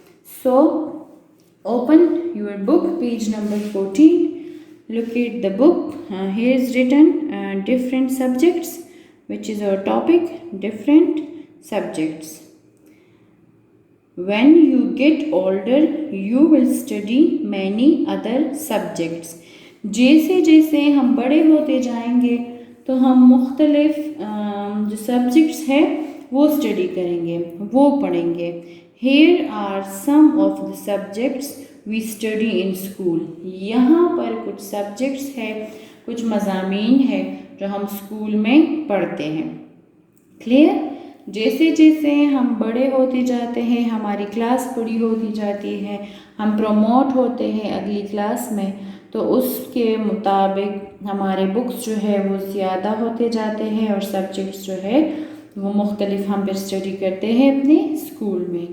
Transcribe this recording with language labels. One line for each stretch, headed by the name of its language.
English: So open your book, page number 14. Look at the book. Here is written different subjects, which is our topic, different subjects. When you get older, you will study many other subjects.
Urdu: جیسے جیسے ہم بڑے ہوتے جائیں گے تو ہم مختلف جو سبجیکٹس ہیں وہ اسٹڈی کریں گے، وہ پڑھیں گے.
English: Here are some of the subjects we study in school.
Urdu: یہاں پر کچھ سبجیکٹس ہے، کچھ مضامین ہے جو ہم اسکول میں پڑھتے ہیں. کلیئر؟ جیسے جیسے ہم بڑے ہوتے جاتے ہیں، ہماری کلاس بڑی ہوتی جاتی ہے، ہم پروموٹ ہوتے ہیں اگلی کلاس میں، تو اس کے مطابق ہمارے بکس جو ہے وہ زیادہ ہوتے جاتے ہیں اور سبجیکٹس جو ہے وہ مختلف ہم پھر اسٹڈی کرتے ہیں اپنے اسکول میں.